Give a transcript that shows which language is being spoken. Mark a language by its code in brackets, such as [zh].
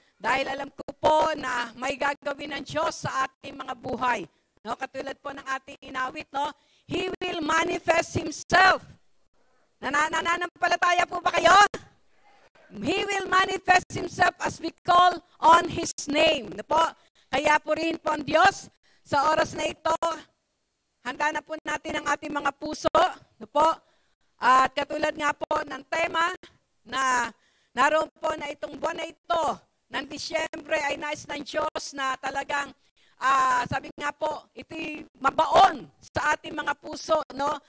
[tl] Dahil alam ko po na may gagawin ng Diyos sa ating mga buhay. No? Katulad po ng ating inawit, no? [en] He will manifest Himself. [tl] Nananampalataya po ba kayo? [en] He will manifest Himself as we call on His name. [tl] No po? Kaya po rin po ang Diyos, sa oras na ito, handa na po natin ang ating mga puso. No po? At katulad nga po ng tema na naroon po na itong buwan na ito, ng Disyembre ay nais ng Diyos na talagang, sabi nga po, ito'y mabaon sa ating mga puso, no?